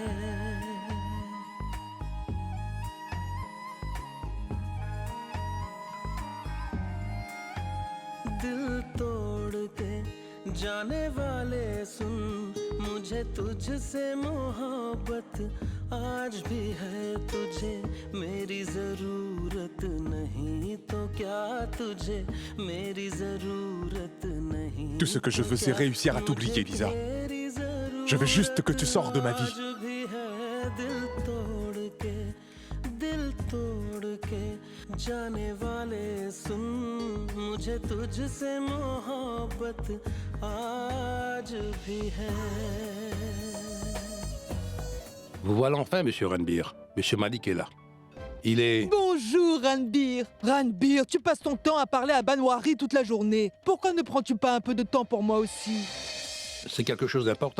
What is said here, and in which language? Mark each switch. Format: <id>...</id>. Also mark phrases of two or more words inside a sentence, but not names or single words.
<hi>दिल तोड़ के जाने वाले सुन, मुझे तुझसे मोहब्बत आज भी है। तुझे मेरी जरूरत नहीं तो क्या तुझे मेरी जरूरत नहीं।</hi> <fr>Tout ce que je veux, c'est réussir à t'oublier, Lisa. Je veux juste que tu sors de ma vie.</fr> <hi>दिल तोड़ के जाने वाले सुन, मुझे तुझसे मोहब्बत आज भी है।</hi> <fr>Vous voilà enfin, Monsieur Ranbir. Monsieur Malik est là. Il est... Bonjour, Ranbir. Ranbir, tu passes ton temps à parler à Banwari toute la journée. Pourquoi ne prends-tu pas un peu de temps pour moi aussi? C'est quelque chose d'important.</fr>